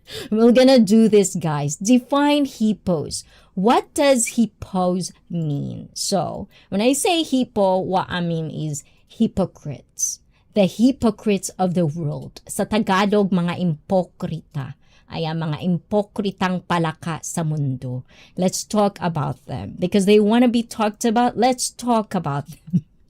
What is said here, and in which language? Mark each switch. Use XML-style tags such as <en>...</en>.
<en>We're gonna do this, guys. Define HIPPOs. What does HIPPOs mean? So when I say hippo, what I mean is hypocrites. The hypocrites of the world.</en> <tl>Sa Tagalog, mga impokrita. Ayan, mga impokritang palaka sa mundo.</tl> <en>Let's talk about them. Because they want to be talked about, let's talk about them.</en>